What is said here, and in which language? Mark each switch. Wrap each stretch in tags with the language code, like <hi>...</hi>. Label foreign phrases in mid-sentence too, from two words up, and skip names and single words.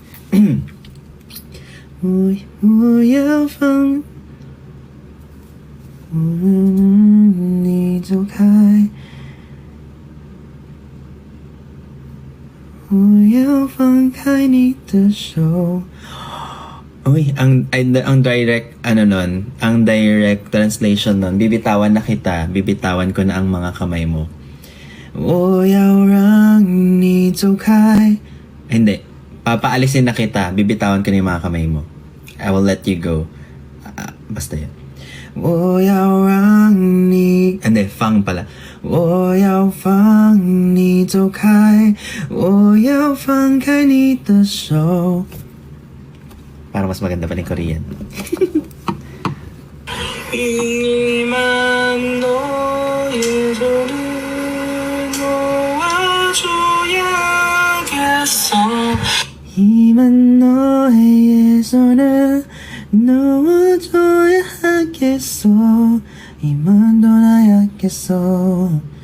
<zh>我要放你走开，我要放开你的手。</zh> <tl>Uy, ang direct, ang</tl> <en>direct translation</en> <tl>nun, bibitawan na kita, bibitawan ko na ang mga kamay mo.</tl> <zh>我要让你走开.</zh> <tl>Hindi. Papaalisin na kita. Bibitawan ko na yung mga kamay mo.</tl> <en>I will let you go.</en> <tl>Basta yun.</tl> <zh>我要让你...</zh> <tl>Hindi, fang pala.</tl> <zh>我要放你走开. 我要放开你的手.</zh> <tl>Parang mas maganda pa ng Korean.</tl> <zh>一万诺也就</zh> <ko>이만 너의 손을 놓아줘야 하겠어. 이만 떠나야겠어.</ko>